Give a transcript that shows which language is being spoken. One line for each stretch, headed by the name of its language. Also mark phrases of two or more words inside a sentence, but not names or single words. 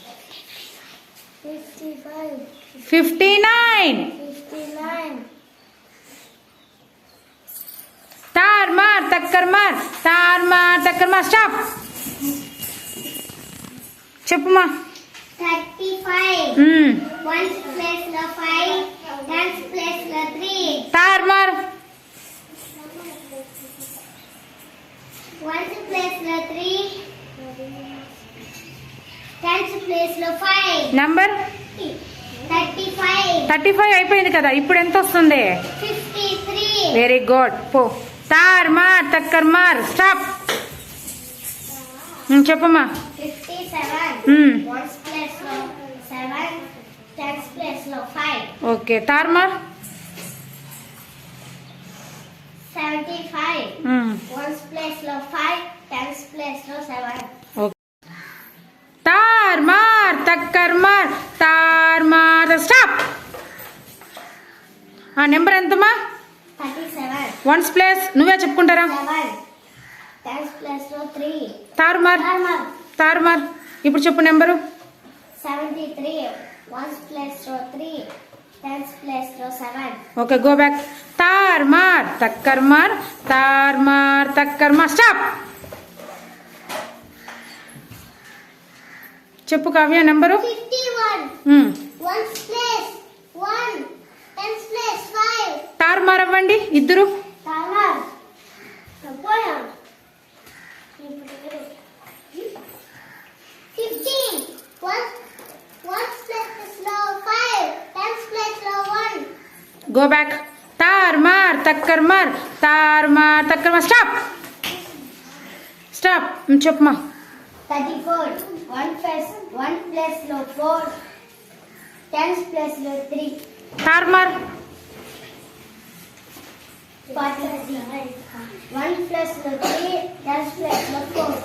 Telugu: 55. 59. 59. తార్ మార్ తక్కర్ మార్ తార్ మార్ తక్కర్ మార్ స్టాప్. చెప్పుమా. 35. 1 place lo 5. 10 place lo 3. తార్ మార్ 1 place lo 3. 10 place lo 5. నంబర్ 35. 35 అయిపోయింది కదా. ఇప్పుడు ఎంత వస్తుంది? 53.
English: very good.
Telugu: పో. తార్ మార్ తక్కర్ మార్ స్టాప్. చెప్పమ్మా. 57. 1 place lo 7. 10 place lo 5. ఓకే తార్ మార్ 75. 1 place lo 5. 10 place lo 7. తార్ మార్ తక్కర్ మార్ తార్ మార్ స్టాప్. నెంబర్ ఎంతమ్మా? 37.
English: ones place
Telugu: నువ్వే చెప్పుకుంటారా? 7. 10 place lo 3. తార్ మార్ Normal. తార్ మార్. ఇప్పుడు చెప్పు నెంబరు. 73. 1 place lo 3. 10 place lo 7.
English: okay go back.
Telugu: తార్ మార్ తక్కర్ మార్ తార్ మార్ తక్కర్ మార్ స్టాప్. చెప్పు కావ్య నెంబరు. 51. 1 place 1. 10 place 5. తార్ మార్ అవ్వండి ఇద్దరు. Normal. Apoya. 15. 1 place lo 5. 10 place lo 1.
English: go back.
Telugu: తార్ మార్ తక్కర్ మార్ తార్ మార్ తక్కర్ మార్ స్టాప్. స్టాప్. చెప్పుమా. 34. 1 place lo 4. 10 place lo 3. తార్ మార్ 40. 1 place lo 3. 10 place lo 4.